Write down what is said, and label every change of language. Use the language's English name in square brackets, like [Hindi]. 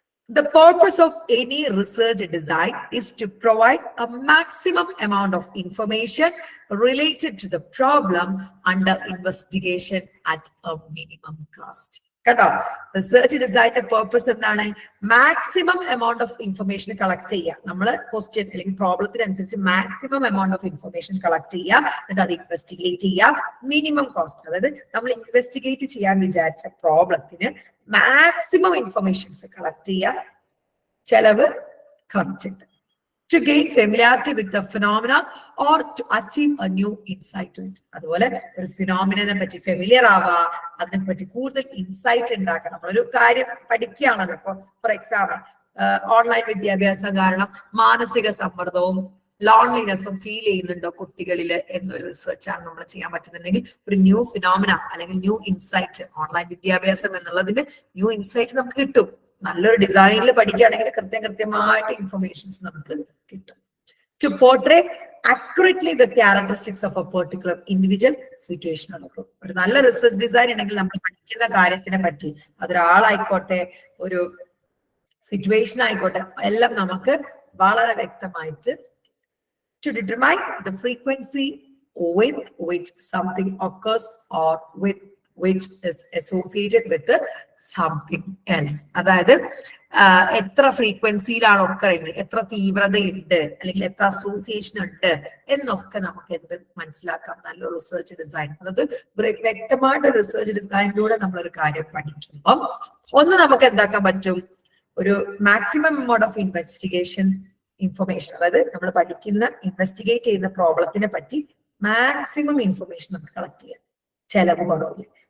[English] The purpose of any research design is to provide a maximum amount of information related to the problem under investigation at a minimum cost. [Malayalam] കേട്ടോ, research ഡിസൈനിന്റെ purpose എന്താണ്? [English] maximum amount of information [Malayalam] collect ചെയ്യുക. നമ്മൾ question അല്ലെങ്കിൽ പ്രോബ്ലത്തിനനുസരിച്ച് maximum amount of information collect ചെയ്യുക, എന്നിട്ട് അത് investigate ചെയ്യുക. മിനിമം കോസ്റ്റ്, അതായത് നമ്മൾ ഇൻവെസ്റ്റിഗേറ്റ് ചെയ്യാൻ വിചാരിച്ച പ്രോബ്ലത്തിന് മാക്സിമം ഇൻഫർമേഷൻസ് കളക്ട് ചെയ്യുക, ചെലവ് കുറച്ചിട്ട്. [English] To gain familiarity with the phenomena or to achieve a new insight to it. [Malayalam] അതുപോലെ ഒരു ഫിനോമിനെ പറ്റി ഫെമിലിയർ ആവുക, അതിനെ പറ്റി കൂടുതൽ ഇൻസൈറ്റ് ഉണ്ടാക്കുക. നമ്മളൊരു കാര്യം പഠിക്കുകയാണല്ലോ. ഇപ്പൊ ഫോർ എക്സാമ്പിൾ ഓൺലൈൻ വിദ്യാഭ്യാസം കാരണം മാനസിക സമ്മർദ്ദവും ലോൺലിനെസ്സും ഫീൽ ചെയ്യുന്നുണ്ടോ കുട്ടികളിൽ എന്നൊരു റിസർച്ചാണ് നമ്മൾ ചെയ്യാൻ പറ്റുന്നുണ്ടെങ്കിൽ ഒരു ന്യൂ ഫിനോമിന അല്ലെങ്കിൽ ന്യൂ ഇൻസൈറ്റ്, ഓൺലൈൻ വിദ്യാഭ്യാസം എന്നുള്ളതിന് ന്യൂ ഇൻസൈറ്റ് നമുക്ക് കിട്ടും. നല്ലൊരു ഡിസൈനിൽ പഠിക്കുകയാണെങ്കിൽ കൃത്യമായിട്ട് ഇൻഫർമേഷൻസ് നമുക്ക് കിട്ടും. [English] To portray accurately the characteristics of a particular individual situation or group. [Malayalam] ഒരു നല്ല റിസർച്ച് ഡിസൈൻ ഉണ്ടെങ്കിൽ നമ്മൾ പഠിക്കുന്ന കാര്യത്തിനെ പറ്റി, അതൊരാളായിക്കോട്ടെ ഒരു സിറ്റുവേഷൻ ആയിക്കോട്ടെ, എല്ലാം നമുക്ക് വളരെ വ്യക്തമായിട്ട്. [English] To determine the frequency with which something occurs or with which is associated with something else. [Malayalam] അതായത് എത്ര ഫ്രീക്വൻസിയിലാണ് ഒക്കറുണ്ട്, എത്ര തീവ്രതയുണ്ട്, അല്ലെങ്കിൽ എത്ര അസോസിയേഷൻ ഉണ്ട് എന്നൊക്കെ നമുക്ക് എന്ത് മനസ്സിലാക്കാം നല്ലൊരു റിസർച്ച് ഡിസൈൻ. അതായത് വ്യക്തമായിട്ട് റിസർച്ച് ഡിസൈനിലൂടെ നമ്മളൊരു കാര്യം പഠിക്കുമ്പോൾ ഒന്ന് നമുക്ക് എന്താക്കാൻ പറ്റും, ഒരു [English] maximum amount of investigation information, [Malayalam] അതായത് നമ്മൾ പഠിക്കുന്ന ഇൻവെസ്റ്റിഗേറ്റ് ചെയ്യുന്ന പ്രോബ്ലത്തിനെ പറ്റി മാക്സിമം ഇൻഫർമേഷൻ നമുക്ക് കളക്ട് ചെയ്യാം, ചെലവ് കുറവില്ല.